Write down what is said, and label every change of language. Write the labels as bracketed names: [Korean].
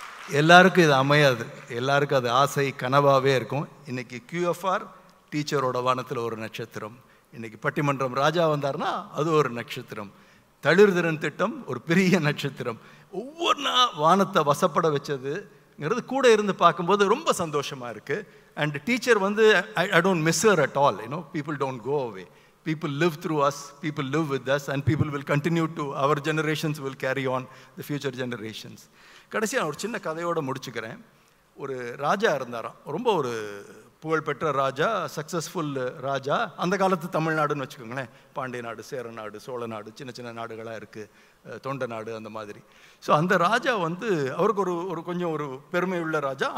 [Tamil] எல்லாருக்கும் இது அமையாது. எல்லாருக்கும் அது ஆசை கனவாகவே இருக்கும். இன்றைக்கி QFR டீச்சரோட வானத்தில் ஒரு நட்சத்திரம். இன்றைக்கி பட்டிமன்றம் ராஜா வந்தார்னா அது ஒரு நட்சத்திரம். தளிர்திறன் திட்டம் ஒரு பெரிய நட்சத்திரம். ஒவ்வொரு வானத்தை வசப்பட வச்சதுங்கிறது கூட இருந்து பார்க்கும்போது ரொம்ப சந்தோஷமாக இருக்குது. [English] And teacher I don't miss her at all. People don't go away. People live through us, people live with us, and people will continue to, our generations will carry on the future generations. [Tamil] கடைசியாக ஒரு சின்ன கதையோடு முடிச்சுக்கிறேன். ஒரு ராஜா இருந்தாராம், ரொம்ப ஒரு புகழ்பெற்ற ராஜா, சக்ஸஸ்ஃபுல் ராஜா. அந்த காலத்து தமிழ்நாடுன்னு வச்சுக்கோங்களேன். பாண்டிய நாடு, சேர நாடு, சோழ நாடு, சின்ன சின்ன நாடுகளாக இருக்குது, தொண்ட நாடு அந்த மாதிரி. ஸோ அந்த ராஜா அவருக்கு ஒரு கொஞ்சம் ஒரு பெருமை உள்ள ராஜா.